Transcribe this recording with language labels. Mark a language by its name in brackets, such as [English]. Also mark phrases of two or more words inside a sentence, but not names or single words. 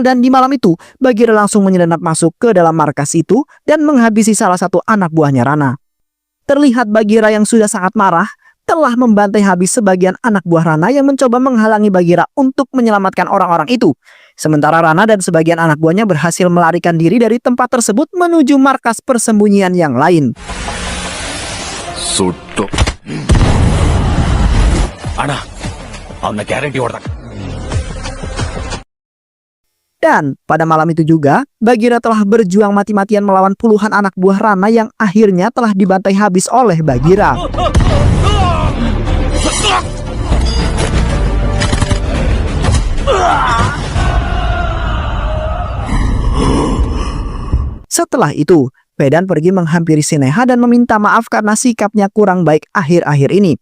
[Indonesian] Dan di malam itu Bagheera langsung menyelinap masuk ke dalam markas itu dan menghabisi salah satu anak buahnya Rana. Terlihat Bagheera yang sudah sangat marah telah membantai habis sebagian anak buah Rana yang mencoba menghalangi Bagheera untuk menyelamatkan orang-orang itu. Sementara Rana dan sebagian anak buahnya berhasil melarikan diri dari tempat tersebut menuju markas persembunyian yang lain. [Kannada] ಸುಟ್ಟು ಅಣ್ಣ ಅವನ ಗ್ಯಾರಂಟಿ ಹೊಡೆದ. [Indonesian] Dan pada malam itu juga, Bagheera telah berjuang mati-matian melawan puluhan anak buah Rana yang akhirnya telah dibantai habis oleh Bagheera. Setelah itu, Vedan pergi menghampiri Sineha dan meminta maaf karena sikapnya kurang baik akhir-akhir ini.